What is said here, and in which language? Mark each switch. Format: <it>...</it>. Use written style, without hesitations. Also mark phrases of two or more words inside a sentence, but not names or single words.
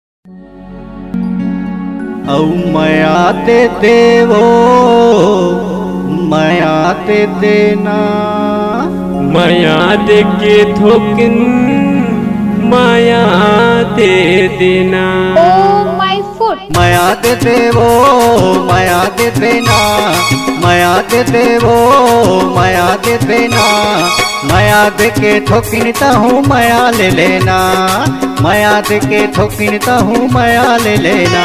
<hne>औ माया ते देवो माया ते देना माया दे के थोकिन माया दे देना।</hne> <en>Oh my foot!</en> <hne>माया दे देवो माया दे देना माया दे देवो माया दे देना माया दे के ठोकिनता हूँ माया ले लेना माया दे के ठोकिनता हूँ माया ले लेना।</hne>